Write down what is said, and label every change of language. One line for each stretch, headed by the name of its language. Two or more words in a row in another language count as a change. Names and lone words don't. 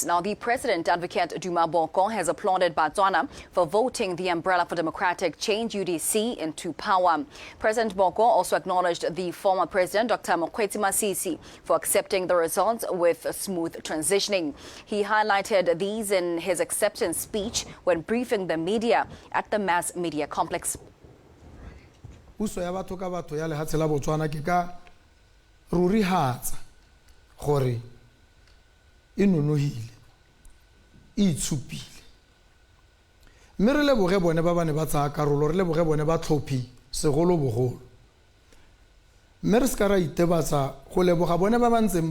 English: Now, the President Advocate Duma Boko has applauded BOTSWANA for voting the Umbrella for Democratic Change UDC into power. President Boko also acknowledged the former President Dr. Mokgweetsi Masisi for accepting the results with a smooth transitioning. He highlighted these in his acceptance speech when briefing the media at the mass media complex.
Tswana: Puso ya batho ka batho ya lehatshe la Botswana ke ka ruri hatsa gore e nonohile e itshupile mme re leboge bone ba bane ba tsaya karolo re leboge bone ba tlhophi segolo bogolo mme re ska ra itebatsa go leboga bone ba bantseng